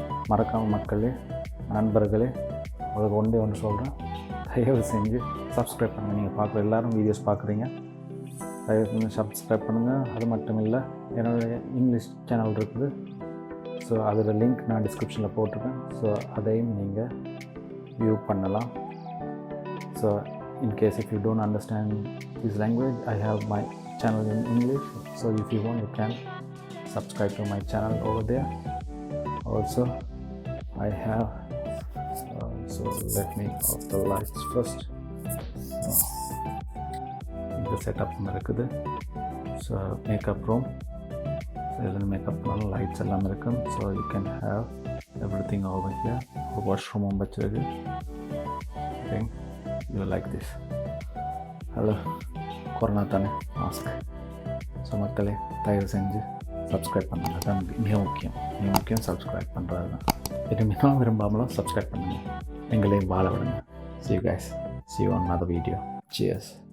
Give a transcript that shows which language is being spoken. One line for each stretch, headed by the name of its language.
Tamil: மறக்காமல் மக்களே, நண்பர்களே, உங்களுக்கு ஒன்று சொல்கிறேன், தயவு செஞ்சு சப்ஸ்கிரைப் பண்ணுங்கள். நீங்கள் பார்க்குற எல்லோரும் வீடியோஸ் பார்க்குறீங்க, தயவு செஞ்சு சப்ஸ்கிரைப் பண்ணுங்கள். அது மட்டும் இல்லை, என்னுடைய இங்கிலீஷ் சேனல் இருக்குது. ஸோ அதில் லிங்க் நான் டிஸ்கிரிப்ஷனில் போட்டிருக்கேன். ஸோ அதையும் நீங்கள் வியூ பண்ணலாம்.
English: So in case if you don't understand this language, I have my channel in English. So if you want, you can subscribe to my channel over there. Also I have so let me off the lights first. The setup
Tamil: இருக்குது.
English: So makeup room.
Tamil: So இதில் makeup பண்ணாலும் lights எல்லாம் இருக்கும்.
English: So you can have everything over here. washroom
Tamil: வச்சிருக்கு.
English: Okay, you like this.
Tamil: Hello, corona தானே, mask. So மக்களே, தயவு செஞ்சு சப்ஸ்கிரைப் பண்ணுங்க. தான் மிக முக்கியம் சப்ஸ்கிரைப் பண்ணுறது தான். விரும்பினாலும் விரும்பாமலும் சப்ஸ்கிரைப் பண்ணுங்கள். எங்களையும் வாழ விடுங்க.
English: See you guys. See you on another video. Cheers.